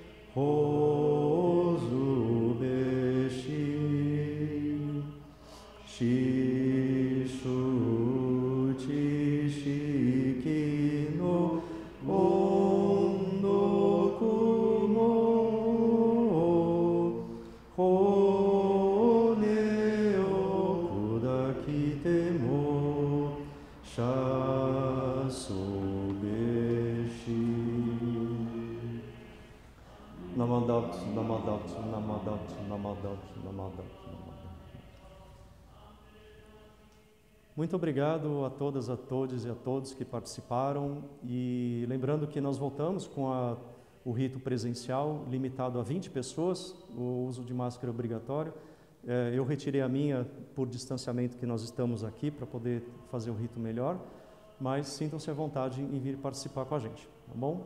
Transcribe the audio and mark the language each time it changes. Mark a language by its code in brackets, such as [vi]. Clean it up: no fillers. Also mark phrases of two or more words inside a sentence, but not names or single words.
[ja] 報ず べし 師主 知識 の 恩徳 も 骨 を 砕きて も 謝す べし. Namadat, namadat, namadat, namadat, namadat. [pt] Muito obrigado a todas, a todos e a todos que participaram, e lembrando que nós voltamos com o rito presencial limitado a 20 pessoas, o uso de máscara é obrigatório. Eu retirei a minha por distanciamento que nós estamos aqui para poder fazer o rito melhor, mas sintam-se à vontade em vir participar com a gente, tá bom?